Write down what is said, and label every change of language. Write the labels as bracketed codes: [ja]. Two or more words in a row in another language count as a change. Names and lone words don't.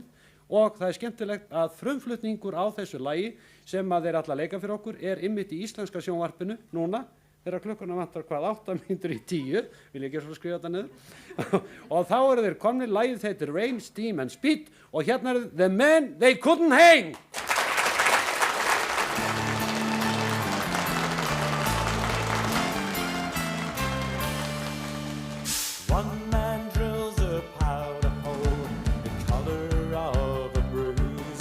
[is] Og það er skemmtilegt að frumflutningur á þessu lagi sem að þeir alla leika fyrir okkur er einmitt í íslenska sjónvarpinu núna. Þegar klukkuna vantar 8 mínútur í 10, vil ég ekki svo skrifa þetta niður. Og þá eru þeir komnir, lagið heitir Rain, Steam and Speed og hérna er The Men They Couldn't Hang. [en] One man drills a powder hole the color of a bruise.